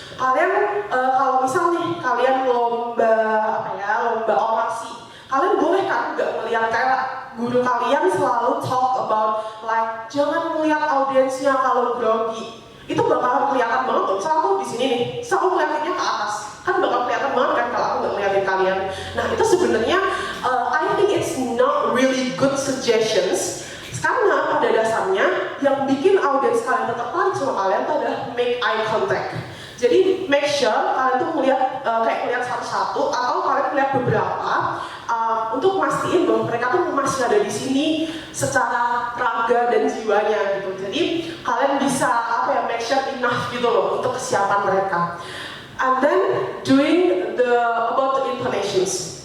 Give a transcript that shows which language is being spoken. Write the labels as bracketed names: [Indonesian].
[Indonesian] Kalian kalau misal nih kalian lomba orasi, kalian boleh kan nggak melihat kayak guru kalian selalu [English] talk about like [Indonesian] jangan melihat audiensnya kalau grogi. Itu bakalan kelihatan banget tuh. Misal aku di sini nih, misal aku ngeliatinnya ke atas, kan bakal kelihatan banget kan kalau aku nggak ngeliatin kalian. Nah itu sebenarnya [English] I think it's not really good suggestions. [Indonesian] Karena pada dasarnya yang bikin audiens kalian tertarik sama kalian itu adalah make eye contact. Jadi make sure kalian tuh melihat kayak melihat satu-satu atau kalian melihat beberapa untuk mastiin bahwa mereka tuh masih ada di sini secara raga dan jiwanya gitu. Jadi kalian bisa make sure enough gitu loh untuk kesiapan mereka. [English] And then doing about the intonations.